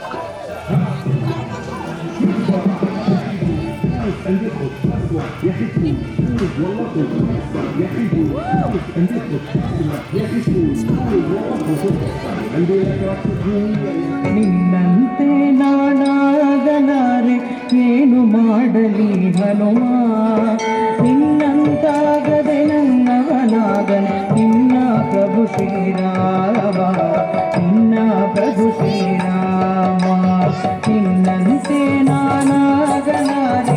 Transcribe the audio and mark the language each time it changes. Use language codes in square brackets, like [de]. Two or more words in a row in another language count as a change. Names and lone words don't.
[ar] عندي خط يا حبيب والله خط يا حبيب عندي خط يا حبيب والله خط عندي لك رقصة قوية [kn] ನಿನ್ನಂತೆ ನಾನಾಗಲಾರೆ ಏನು ಮಾಡಲಿ ಹನುಮ ನಿನ್ನಂತಾಗದೆ ನನ್ನವನಾಗನೆ ನಿನ್ನ ಪ್ರಭು ಶ್ರೀರಾಮ ನಿನ್ನ ಪ್ರಭು ಶ್ರೀರಾಮ ನಿನ್ನಂತೆ ನಾನಾಗಲಾರೆ